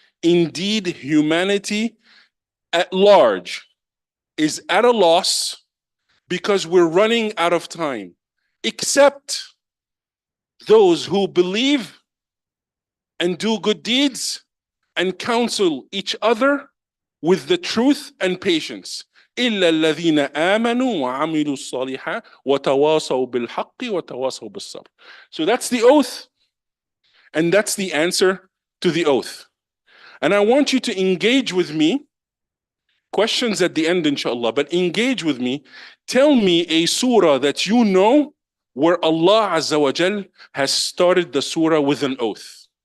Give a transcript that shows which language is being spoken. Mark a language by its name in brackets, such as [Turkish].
[English] Indeed, humanity at large is at a loss because we're running out of time, except those who believe and do good deeds and counsel each other with the truth and patience. [Arabic] إلا الذين آمنوا وعملوا الصالحات وتواصوا بالحق وتواصوا بالصبر. [English] So that's the oath, and that's the answer to the oath. And I want you to engage with me. Questions at the end, inshallah, but engage with me. Tell me a surah that you know where Allah Azza wa Jal has started the surah with an oath.